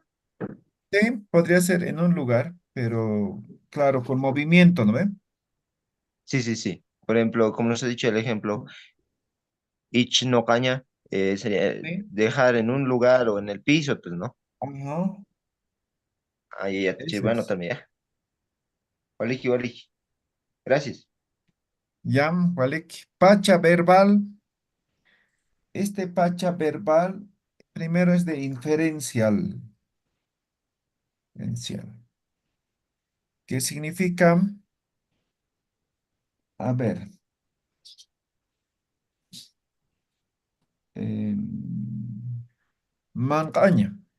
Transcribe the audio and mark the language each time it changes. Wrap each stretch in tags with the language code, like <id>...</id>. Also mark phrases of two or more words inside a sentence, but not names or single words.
<es>Sí, podría ser en un lugar, pero claro, con movimiento, ¿no ve? Sí, sí, sí. Por ejemplo, como nos ha dicho el ejemplo, ich no caña, sería Sí. dejar en un lugar o en el piso, pues, ¿no? Ajá, Ahí Yatichiri, ese bueno, es. también, ya.</es> <ay>Waliki, waliki. Gracias. Yam, Walek. Pacha verbal.</ay> <es>Este pacha verbal primero es de inferencial. Inferencial. ¿Qué significa? A ver. Mancaña.</es>